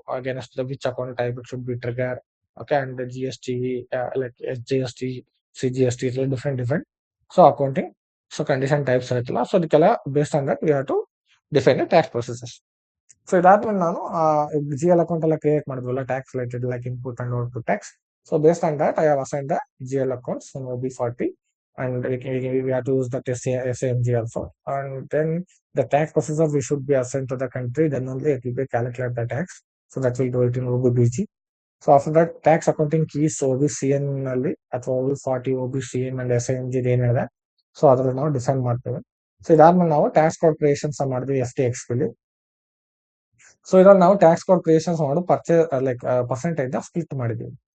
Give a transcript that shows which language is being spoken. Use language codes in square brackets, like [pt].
[en] Against which account type it should be trigger. Okay, and GST like SGST, CGST different so accounting so [kn] condition types ಇರುತ್ತಲ್ಲ, so ಅದಕ್ಕೆಲ್ಲ [en] Based on that we have to define the tax procedures. [kn] So ಇದಾದ್ಮೇಲೆ ನಾನು GL account ಎಲ್ಲ create ಮಾಡಿದ್ವಲ್ಲ tax related like input and output tax. [en] So based on that I have assigned the GL accounts in OB40 and we have to use that SAMG also. And then the tax procedure we should be assigned to the country, then only it will be calculate the tax. So that will do it in OBBG. [kn] So after that tax accounting keys OBCN ಅಲ್ಲಿ ಅಥವಾ OB40, OBCN and SAMG ಏನಿದೆ so ಅದ್ರಲ್ಲಿ ನಾವು define ಮಾಡ್ತೇವೆ. So ಇದಾದ್ಮೇಲೆ ನಾವು tax code creations ಮಾಡಿದ್ವಿ FTXP. So ಇದ್ರಲ್ಲಿ ನಾವು ಟ್ಯಾಕ್ಸ್ ಕೋಡ್ ಕ್ರಿಯೇಷನ್ಸ್ ಮಾಡು ಲೈಕ್ ಪರ್ಸೆಂಟೇಜ್ ಸ್ಪ್ಲಿಟ್ ಮಾಡಿದ್ವಿ.